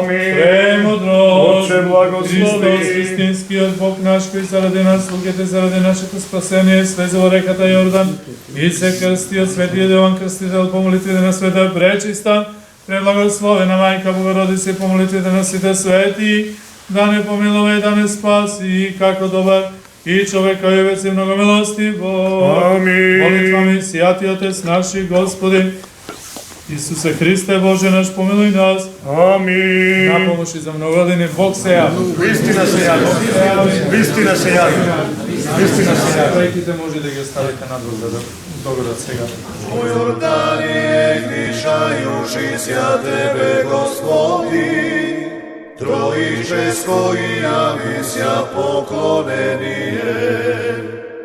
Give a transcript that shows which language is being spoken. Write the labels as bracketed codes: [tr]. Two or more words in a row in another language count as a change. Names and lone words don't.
[mk] Премудрост, Христос, истинскиот Бог наш, кој заради нас, слугите, заради нашето спасение, слезе во реката Јордан и се крсти од Светиот Јован Крстител по молитвите на Света Пречиста, преблагословена Мајка Богородица, по молитвите на сите свети, да не помилува и да не спаси, како добар и човека и веци много милости Бог. Амин. [cu] Молитвами сијати Отец наши Господи, Исусе Христе Боже наш, помилуј нас. Амин. [mk] На помош и за многу години Бог се јави. Вистина се јави. Вистина се јави. Вистина се јави. Проектите може да ги оставите надвор да догодат сега. [cu] У Јордание гришајуши ся Тебе, Господи, Троическо и јави ся поклонение.